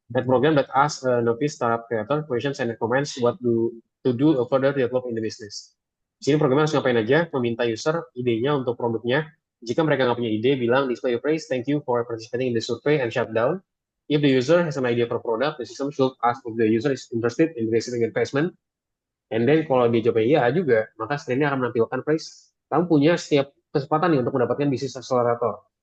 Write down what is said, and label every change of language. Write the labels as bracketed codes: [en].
[en] That program that asks a novice startup creator questions and recommends what to do further to develop in the business. [id] Di sini programnya harus ngapain aja? Meminta user idenya untuk produknya. Jika mereka nggak punya ide, bilang [en] display your praise, thank you for participating in the survey and shut down. If the user has an idea for product, the system should ask if the user is interested in receiving investment. [id] And then kalau dia jawab iya juga, maka screen-nya akan menampilkan phrase, kamu punya setiap kesempatan nih untuk mendapatkan bisnis accelerator.